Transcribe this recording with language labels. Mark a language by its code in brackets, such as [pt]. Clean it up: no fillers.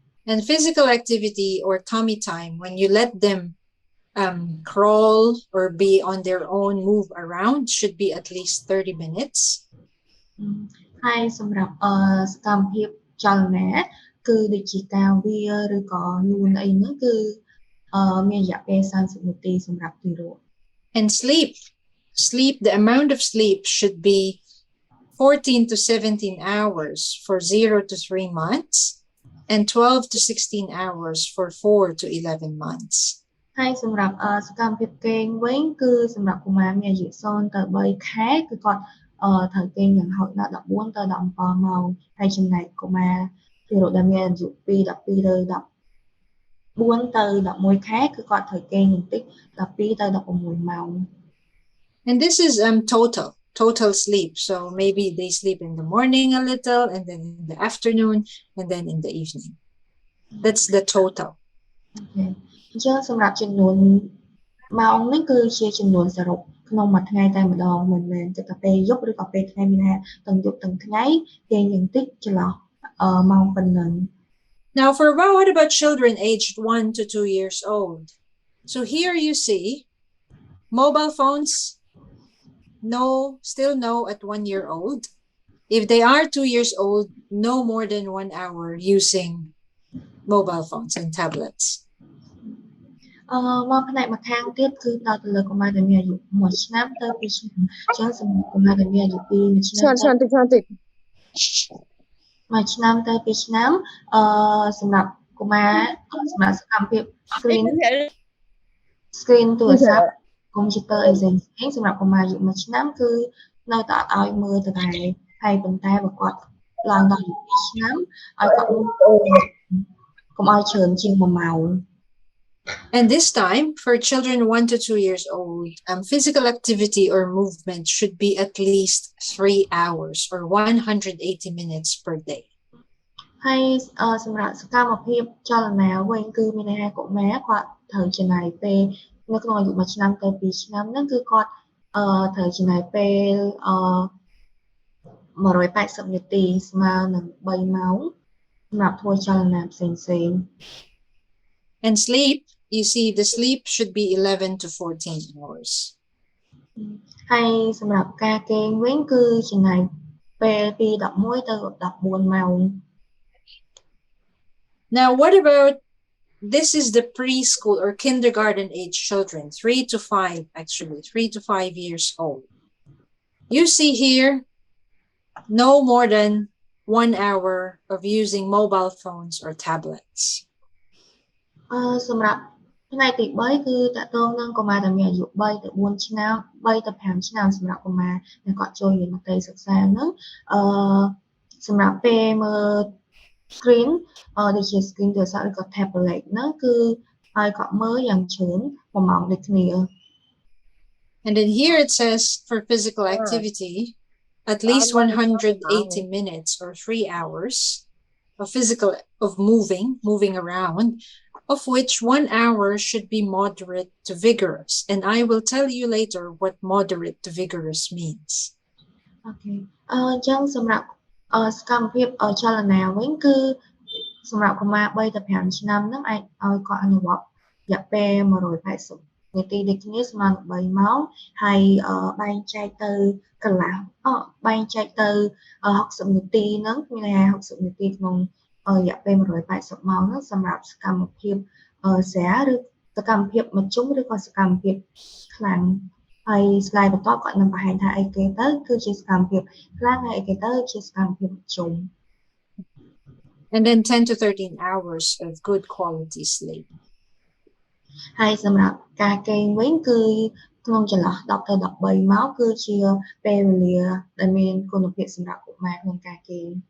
[en] And physical activity or tummy time, when you let them crawl or be on their own, move around, should be at least 30 minutes. [km] ហើយសម្រាប់សកម្មភាពចលនាគឺដូចជាការវាឬក៏លូនអីហ្នឹងគឺមានរយៈពេល30នាទីសម្រាប់ទារក [en] And sleep, the amount of sleep should be 14 to 17 hours for 0 to 3 months and 12 to 16 hours for 4 to 11 months. [km] ហើយសម្រាប់សកម្មភាពគេងវិញគឺសម្រាប់កុមារមានអាយុ0ទៅ3ខែគឺគាត់ត្រូវគេងយ៉ាងហោចណាស់14ទៅ17ម៉ោងហើយចំណែកកុមារទារកដែលមានអាយុពី12ទៅ14ទៅ11ខែគឺគាត់ត្រូវគេងបន្តិច12ទៅ16ម៉ោង [en] And this is total sleep. So maybe they sleep in the morning a little and then in the afternoon and then in the evening. That's the total. Okay. [km] អញ្ចឹងសម្រាប់ចំនួនម៉ោងនេះគឺជាចំនួនសរុបក្នុងមួយថ្ងៃតែម្ដងមិនមែនតែពេលយប់ឬក៏ពេលថ្ងៃមានថាទាំងយប់ទាំងថ្ងៃគេយ៉ាងតិចចន្លោះម៉ោងប៉ុណ្ណឹង [en] Now what about children aged 1 to 2 years old? So here you see mobile phones, still no at 1 year old. If they are 2 years old, no more than 1 hour using mobile phones and tablets. [km] មកផ្នែកមកខាងទៀតគឺដល់ទៅលើកុមារដែលមានអាយុ1ឆ្នាំទៅ2ឆ្នាំអញ្ចឹងសម្រាប់កុមារដែលមានអាយុពី1ឆ្នាំទៅ1ឆ្នាំទៅ2ឆ្នាំសម្រាប់កុមារសម្រាប់សកម្មភាព screen ទូរស័ព្ទ computer អីផ្សេងសម្រាប់កុមារអាយុ1ឆ្នាំគឺនៅតែអត់ឲ្យមើលទៅដែរហើយប៉ុន្តែបើគាត់ឡើងដល់អាយុ2ឆ្នាំឲ្យគាត់មើលកុំឲ្យច្រើនជាង1ម៉ោង [en] And this time, for children 1 to 2 years old, physical activity or movement should be at least 3 hours or 180 minutes per day. [km] ហើយសម្រាប់សកម្មភាពចលនាវិញគឺមានន័យថាកុមារគាត់ត្រូវចំណាយពេលនៅក្នុងអាយុ1ឆ្នាំទៅ2ឆ្នាំហ្នឹងគឺគាត់ត្រូវចំណាយពេល180នាទីស្មើនឹង3ម៉ោងសម្រាប់ធ្វើចលនាផ្សេងៗ [en] And sleep, you see the sleep should be 11 to 14 hours. [km] ហើយសម្រាប់ការគេងវិញគឺចំណាយពេលពី11ទៅ14ម៉ោង [en] Now what about this is the preschool or kindergarten age children, 3 to 5 years old. You see here no more than 1 hour of using mobile phones or tablets. [km] សម្រាប់ ផ្នែកទី3គឺតកតងនឹងកុមារដែលមានអាយុ3ទៅ4ឆ្នាំ3ទៅ5ឆ្នាំសម្រាប់កុមារដែលគាត់ចូលរៀនមត្តេយ្យសិក្សាហ្នឹងសម្រាប់ពេលមើល screen ដូចជា screen ទូរស័ព្ទឬក៏ tablet ហ្នឹងគឺឲ្យគាត់មើលយ៉ាងច្រើន1ម៉ោងដូចគ្នា [en] And then here it says for physical activity, at least 180 minutes or 3 hours of moving around, of which 1 hour should be moderate to vigorous. And I will tell you later what moderate to vigorous means. Okay. [km] អញ្ចឹងសម្រាប់សកម្មភាពចលនាវិញគឺសម្រាប់កុមារ3ទៅ5ឆ្នាំហ្នឹងអាចឲ្យគាត់អនុវត្តរយៈពេល180នាទីដូចគ្នាស្មើនឹង3ម៉ោងហើយបែងចែកទៅកន្លះបែងចែកទៅ60នាទីហ្នឹងមានន័យថា60នាទីក្នុងរយៈពេល180ម៉ោងហ្នឹងសម្រាប់សកម្មភាព ស្រាឬសកម្មភាពមធ្យមឬក៏សកម្មភាពខ្លាំងហើយ slide បន្តគាត់នឹងបង្ហាញថាអីគេទៅគឺជាសកម្មភាពខ្លាំងហើយអីគេទៅជាសកម្មភាពមធ្យម [en] And then 10 to 13 hours of good quality sleep. [km] ហើយសម្រាប់ការគេងវិញគឺក្នុងចន្លោះ10ទៅ13ម៉ោងគឺជាពេលវេលាដែលមានគុណភាពសម្រាប់កុមារក្នុងការគេង